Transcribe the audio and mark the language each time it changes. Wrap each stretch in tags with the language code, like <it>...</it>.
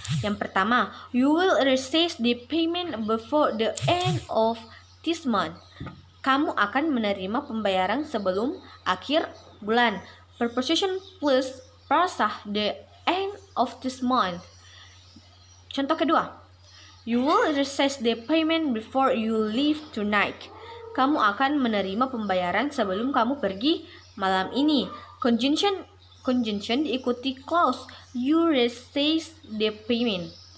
<id>Yang pertama,</id> <en>you will receive the payment before the end of this month.</en> <id>Kamu akan menerima pembayaran sebelum akhir bulan.</id> <en>Preposition plus frasa the end of this month.</en> <id>Contoh kedua,</id> <en>you will receive the payment before you leave tonight.</en> <id>Kamu akan menerima pembayaran sebelum kamu pergi malam ini.</id> <en>Conjunction diikuti clause you receive the payment.</en>